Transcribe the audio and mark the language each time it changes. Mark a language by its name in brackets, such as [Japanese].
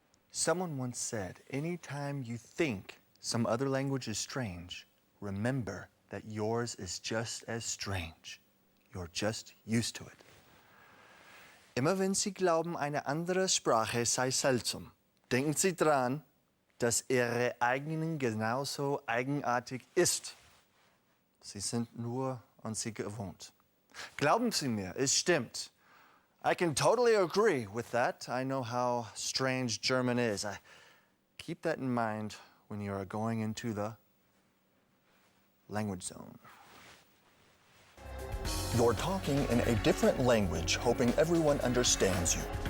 [English] Someone once said, anytime you think some other language is strange, remember that yours is just as strange. You're just used to it. [German] Immer wenn Sie glauben, eine andere Sprache sei seltsam, denken Sie dran, dass Ihre eigenen genauso eigenartig ist. Sie sind nur an sie gewohnt. Glauben Sie mir, es stimmt. [English] I can totally agree with that. I know how strange German is. Keep that in mind when you are going into the language zone. You're talking in a different language, hoping everyone understands you.